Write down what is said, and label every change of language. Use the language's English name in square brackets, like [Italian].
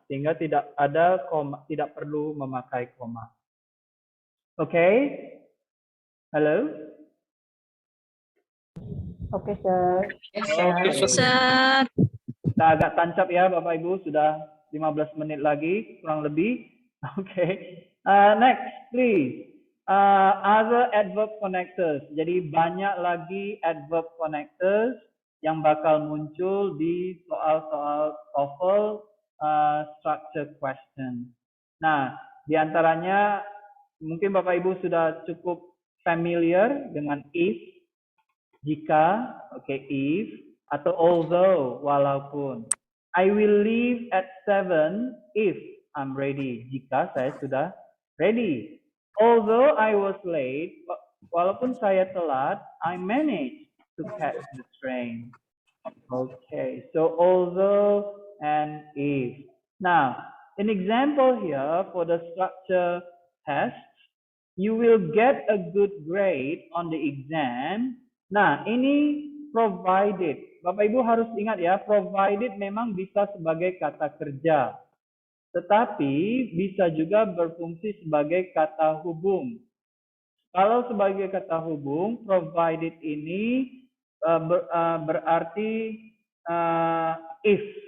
[Indonesian] Sehingga tidak ada koma, tidak perlu memakai koma. Oke? Halo? [English] Oke, Sir. Yes, sir. [Indonesian] Kita agak tancap ya Bapak Ibu, sudah 15 menit lagi, kurang lebih. [English] Oke. Next, please. Other adverb connectors. [Indonesian] Jadi banyak lagi adverb connectors yang bakal muncul di soal-soal TOEFL structure question. Nah, diantaranya mungkin Bapak Ibu sudah cukup familiar dengan if, jika, okay, if, atau although, walaupun. [English] I will leave at 7 if I'm ready. [Indonesian] Jika saya sudah ready. [English] Although I was late, [Indonesian] walaupun saya telat, [English] I managed to catch the train. Okay, so although and if. Now, an example here for the structure test, you will get a good grade on the exam. [Indonesian] Nah, ini provided. Bapak Ibu harus ingat ya, provided memang bisa sebagai kata kerja. Tetapi bisa juga berfungsi sebagai kata hubung. Kalau sebagai kata hubung, provided ini berarti if.